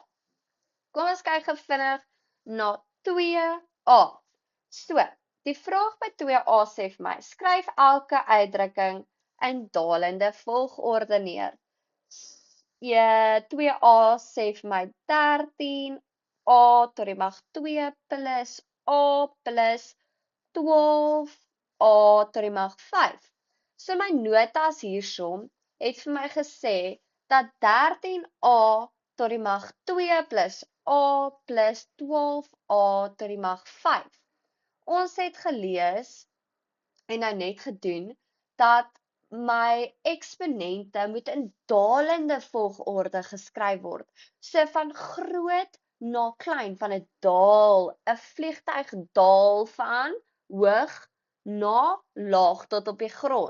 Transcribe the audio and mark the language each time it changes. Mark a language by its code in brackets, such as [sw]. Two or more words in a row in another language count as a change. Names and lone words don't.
[af] Kom ons kyk gou vinnig na 2a. So, die vraag by 2a sê vir my, skryf elke uitdrukking in dalende volgorde neer. 2a sê vir my 13a tot die mag 2 plus a plus 12a tot die mag 5. So my notas hiersom het vir my gesê dat 13a tot die mag 2 plus a plus 12a tot die mag 5. Ons het gelees en nou net gedoen dat my eksponente moet in dalende volgorde geskryf word. So van groot na klein, van 'n daal, 'n vliegtuig daal van hoog na laag tot op die grond.